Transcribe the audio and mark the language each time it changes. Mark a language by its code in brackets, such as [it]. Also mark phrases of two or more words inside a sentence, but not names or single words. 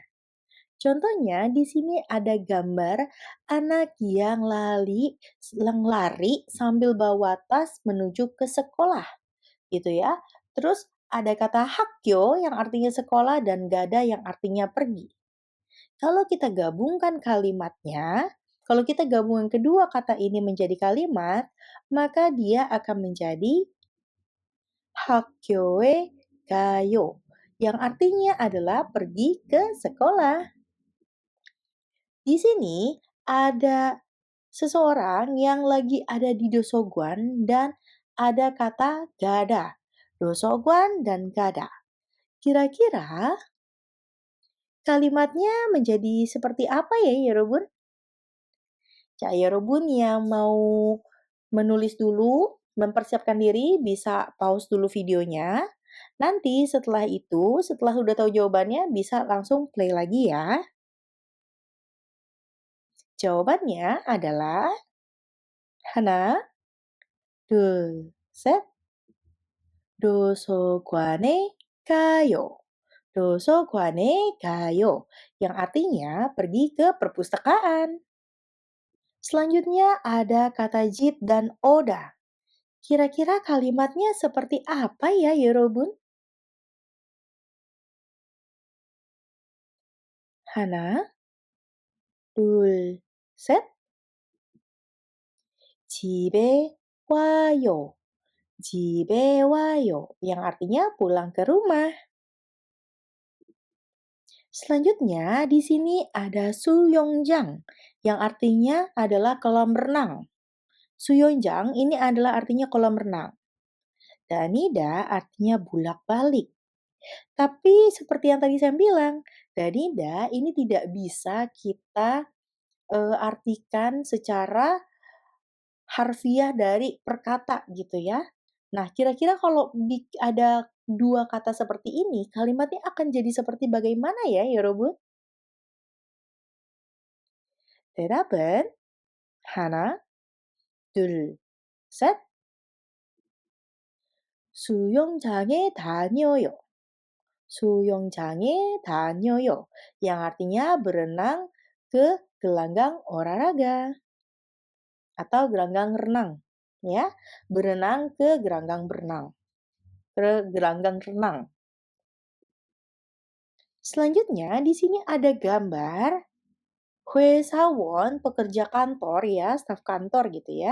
[id] Contohnya di sini ada gambar anak yang lari sambil bawa tas menuju ke sekolah, gitu ya. Terus ada kata hakyo yang artinya sekolah dan gada yang artinya pergi. Kalau kita gabungkan kalimatnya, kalau kita gabungkan kedua kata ini menjadi kalimat, maka dia akan menjadi [ko] 학교에 가요 [id] yang artinya adalah pergi ke sekolah. Di sini ada seseorang yang lagi ada di Dosoguan dan ada kata gada. Dosoguan dan gada. Kira-kira kalimatnya menjadi seperti apa ya, Yorobun? [ko] 자, 여러분 [id] yang mau menulis dulu, mempersiapkan diri, bisa pause dulu videonya. Nanti setelah itu, setelah udah tahu jawabannya, bisa langsung play lagi ya. Jawabannya adalah [ko] 하나, 둘, 셋. 도서관에 가요. 도서관에 가요. [id] Yang artinya pergi ke perpustakaan. Selanjutnya ada kata jid dan oda. Kira-kira kalimatnya seperti apa ya, Yorobun? [ko] Hana, 둘, 셋. 집에 와요. 집에 와요. [id] Yang artinya pulang ke rumah. Selanjutnya di sini ada Suyongjang yang artinya adalah kolam renang. Suyongjang ini adalah artinya kolam renang. Danida artinya bulak-balik. Tapi seperti yang tadi saya bilang, Danida ini tidak bisa kita artikan secara harfiah dari perkata gitu ya. Nah, kira-kira kalau ada dua kata seperti ini, kalimatnya akan jadi seperti bagaimana ya, Yorobun? [ko] 대답은 하나, 둘, 셋. 수영장에 다녀요. 수영장에 다녀요. [id] Yang artinya berenang ke gelanggang olahraga atau gelanggang renang, ya. Berenang ke gelanggang berenang. Ke gelanggang renang. Selanjutnya di sini ada gambar 회사원, pekerja kantor ya, staf kantor gitu ya.